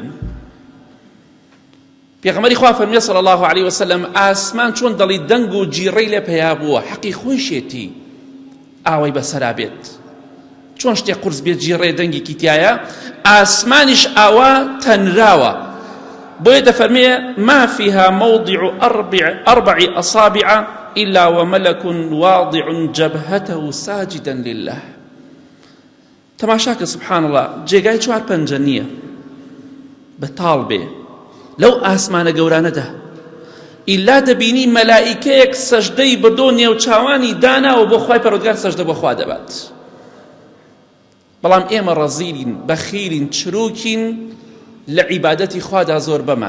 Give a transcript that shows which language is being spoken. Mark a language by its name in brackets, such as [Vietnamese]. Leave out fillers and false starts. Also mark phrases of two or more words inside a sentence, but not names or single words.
[Central Kurdish] پێغەمبەری خوا فەرمێ [Arabic] صلی الله علیه وسلم [Central Kurdish] ئاسمان چۆن دەڵی دەنگ و جیڕەی لێ پەیا بووە، حەقی خۆیشێتی ئاوەی بەسەرا بێت، چۆن شتێک قورس بێت جیڕێ دەنگێکی تایە، ئاسمانیش ئاوا تەنراوە. بۆیە دەفەرمێ [Arabic] ما فيها موضع 4 أصابع إلا وملك واضع جبهته ساجدا لله. [Central Kurdish] تەماشاکە [Arabic] سبحان الله [Central Kurdish] جێگای 4 پەنجە نییە بەتاڵ بێ لەو ئاسمانە گەورانەدا، ئیلا دەبینی مەلائیکەیەک سەجدەی بردۆ نێوچاوانی داناوە بۆ خوای پەروەردگار سەجدە بۆ خوا دەبات. بەڵام ئێمە ڕەزیلین بەخیلین چروکین لە عیبادەتی خوادا زۆر بەمان.